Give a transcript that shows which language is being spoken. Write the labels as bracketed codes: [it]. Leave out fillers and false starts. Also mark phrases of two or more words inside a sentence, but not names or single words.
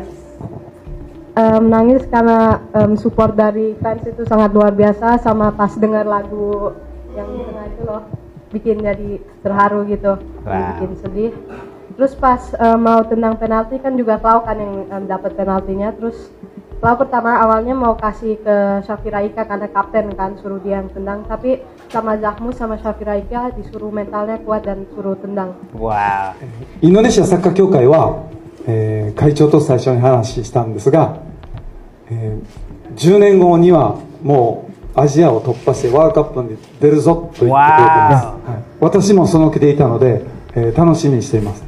[id] Nangis karena support dari fans itu sangat luar biasa, sama pas dengar lagu yang di tengah itu loh bikin jadi terharu gitu, bikin sedih. Terus pas mau tendang penalti kan juga Klau kan yang dapat penaltinya, terus Klau pertama awalnya mau kasih ke Shafira Ika karena kapten kan, suruh dia yang tendang, tapi sama Zahmu sama Shafira Ika disuruh mentalnya kuat dan suruh tendang. [ja] インドネシアサッカー協会は、会長と最初に話したんですが、10年後にはもうアジアを突破してワールドカップに出るぞと言ってくれています、私もその気でいたので、楽しみにしています。